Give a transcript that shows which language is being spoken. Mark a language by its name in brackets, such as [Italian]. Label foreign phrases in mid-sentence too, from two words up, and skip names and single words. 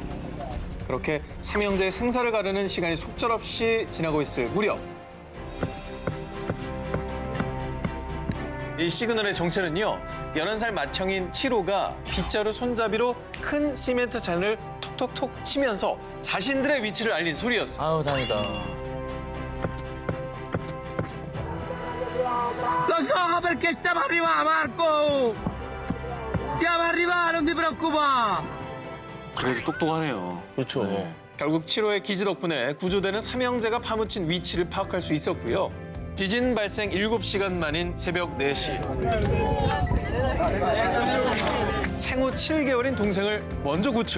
[Korean] 그렇게 삼형제의 생사를 가르는 시간이 속절없이 지나고 있을 무렵 이 시그널의 정체는요. 11살 맏형인 치로가 빗자루 손잡이로 큰 시멘트 잔을 톡톡톡 치면서 자신들의 위치를 알린 소리였어요. 아우 다행이다. [Italian] Lo so perché stiamo arrivando, Marco! Stiamo arrivando, non ti preoccupare! [Korean] 그래도 똑똑하네요. 그렇죠. 결국 치로의 기지 덕분에 구조대는 삼형제가 파묻힌 위치를 파악할 수 있었고요. 지진 발생 7시간 만인 새벽 4시. 생후 7개월인 동생을 먼저 구출.